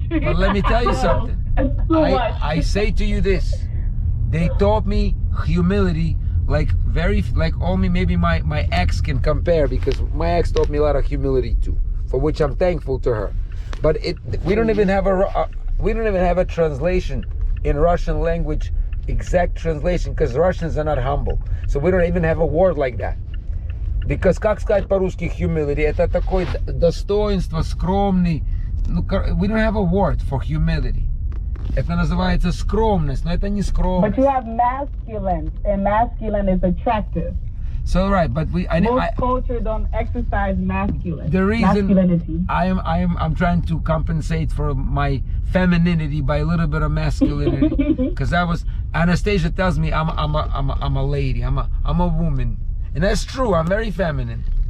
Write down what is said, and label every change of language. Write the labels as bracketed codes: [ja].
[en] But let me tell you something. I say to you this: they taught me humility, like only maybe my ex can compare, because my ex taught me a lot of humility too, for which I'm thankful to her. But we don't even have a translation in Russian language. Exact translation, because Russians are not humble, so we don't even have a word like that. Because [ru] как сказать по-русски humility? Это такое достоинство, скромный. [en] We don't have a word for humility. [ru] Это называется скромность, но это не скромность. [en] But you have masculine, and masculine is attractive. So right, but most culture don't exercise masculinity. I'm trying to compensate for my femininity by a little bit of masculinity, because Anastasia tells me I'm a lady, I'm a woman, and that's true. I'm very feminine.